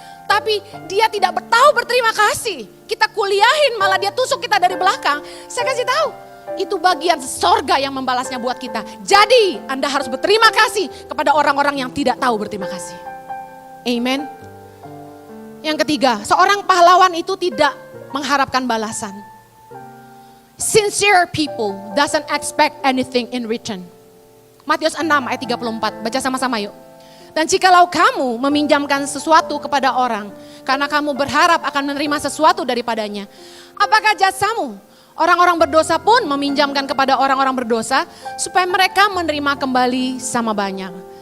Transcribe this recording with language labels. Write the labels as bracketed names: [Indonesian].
[Indonesian] Tapi dia tidak tahu berterima kasih. Kita kuliahin malah dia tusuk kita dari belakang. Saya kasih tahu, itu bagian sorga yang membalasnya buat kita. Jadi Anda harus berterima kasih kepada orang-orang yang tidak tahu berterima kasih. Amen. Yang ketiga, seorang pahlawan itu tidak mengharapkan balasan. [English] Sincere people doesn't expect anything in return. [Indonesian] Matius 6 ayat 34, baca sama-sama yuk. Dan jikalau kamu meminjamkan sesuatu kepada orang, karena kamu berharap akan menerima sesuatu daripadanya, apakah jasamu? Orang-orang berdosa pun meminjamkan kepada orang-orang berdosa, supaya mereka menerima kembali sama banyak.